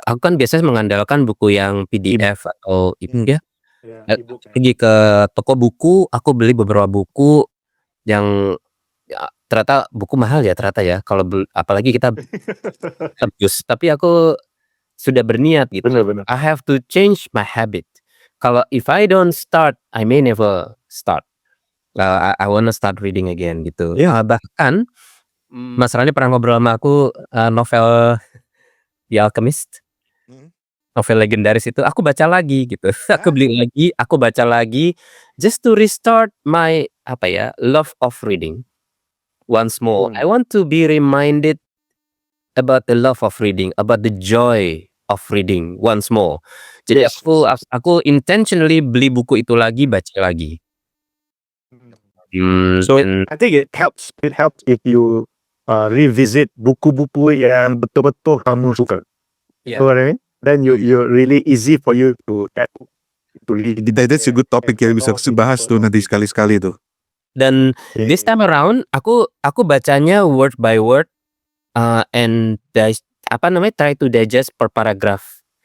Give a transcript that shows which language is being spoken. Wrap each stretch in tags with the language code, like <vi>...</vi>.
<id>Aku kan biasanya mengandalkan buku yang PDF atau ebook ya. Pergi ke toko buku, aku beli beberapa buku yang ternyata buku mahal ya ternyata ya kalau apalagi kita tebus. Tapi aku sudah berniat gitu. Benar.</id> <en>I have to change my habit. Kalau if I don't start, I may never start.</en> <id>I wanna start reading again gitu. Bahkan Mas Rani pernah ngobrol sama aku novel The Alchemist. novel legendaris itu aku baca lagi gitu. Aku beli lagi, aku baca lagi just to restart my love of reading once more.</id> <en>I want to be reminded about the love of reading, about the joy of reading once more.</en> <id>Jadi</id> <en>Yes.</en> <id>aku intentionally beli buku itu lagi, baca lagi.</id> <en>So And I think it helps. It helps if you revisit buku-buku yang betul-betul kamu suka. Yeah. You know what I mean? Then you really easy for you to read.</en> <id>that's a good topic yang bisa bahas tuh nanti sekali-sekali tuh.</id> <en>dan this time around aku bacanya word by word and try to digest per paragraph.</en>